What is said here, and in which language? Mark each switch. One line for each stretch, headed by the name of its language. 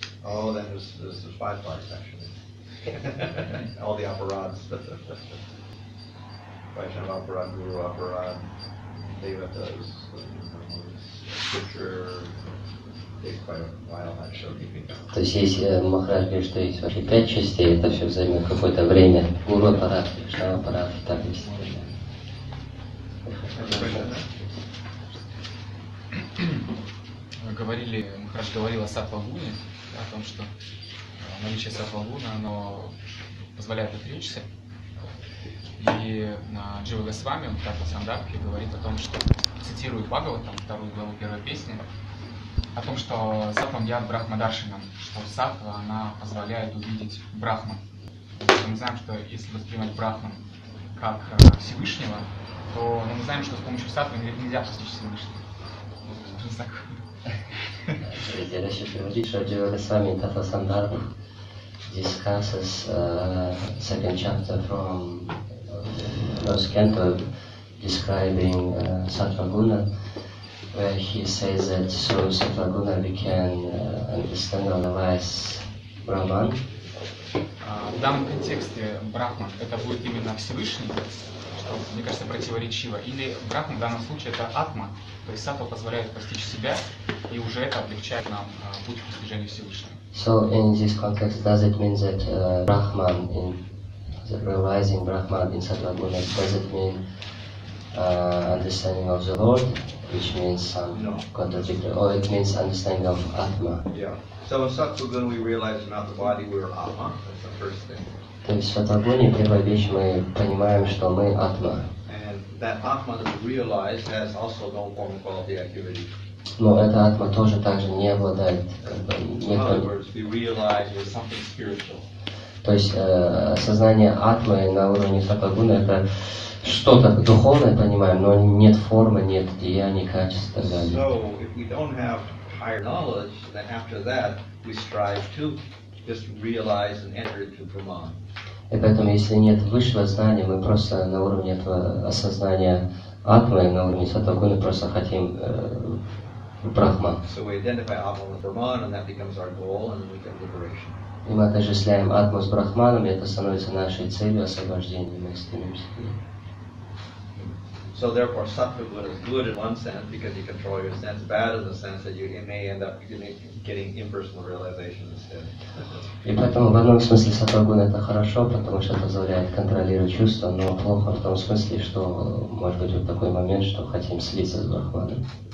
English: Oh, then there's 5 parts actually. All the apparatus. Vaishnava apparat, Guru apparat, Devatas, Scripture, take quite a while, not sure keeping up.
Russian: То есть если Махарадж говорит, что есть вообще 5 частей, это все займет какое-то время. Гуру аппарат, Кришна аппарат и так далее. Махарадж говорил о саттва-гуне, о том, что наличие саттва-гуна, оно позволяет отречься. И Джива Госвами, он в Сандапхе говорит о том, что цитирует Бхагаватам, 2 главу 1 песни, о том, что
Sanskrit: саттвам яд брахмадаршинам,
Russian: что саттва, она позволяет увидеть Брахман. Мы знаем, что если воспринимать Брахман как Всевышнего, то мы знаем, что с помощью саттвы нельзя постичь Всевышнего. Я еще говорит, что Джива Госвами Тата Сандапх
English: discusses second chapter from first canto describing Sattva Guna, where he says that through Sattva Guna we can understand or realize Brahman.
Russian: В данном контексте Брахман это будет именно Всевышний, что, мне кажется, противоречиво, или Брахман в данном случае это Атма, то есть саттва позволяет постичь себя, и уже это облегчает нам путь к достижению Всевышнего.
English: So in this context, does it mean that Brahman, realizing Brahman in Sattva Guna, does it mean understanding of the Lord, which means some contradictory, or it means understanding of Atma? Yeah. So in Sattva Guna we realize not the body, we're Atma. That's the first thing.
Russian: То есть в Саттва-гуне первая вещь, мы понимаем, что мы Атма.
English: And that Atma that we realize has also no form of quality activity.
Russian: Но эта Атма тоже также не обладает,
English: In other words, we realize there's something spiritual.
Russian: То есть сознание Атмы на уровне Саттва-гуна это что-то духовное, понимаем, но нет формы, нет деяний, качеств и так далее.
English: So if we don't have higher knowledge, then after that we strive to just realize and enter into Brahman.
Russian: И поэтому, если нет высшего знания, мы просто на уровне этого осознания Атмы, на уровне Саттва-гуны просто хотим Брахма.
English: So we identify Atma with Brahman, and that becomes our goal, and we get liberation.
Russian: И мы отождествляем Атму с Брахманом, и это становится нашей целью освобождения, мы стремимся к ней.
English: So therefore, Sattva Guna is good in one sense because you control your sense, bad in the sense that you may end up getting impersonal realization instead.
Russian: И поэтому в одном смысле Саттва-гуна это хорошо, потому что это позволяет контролировать чувства, но плохо в том смысле, что может быть вот такой момент, что хотим слиться с Брахманом.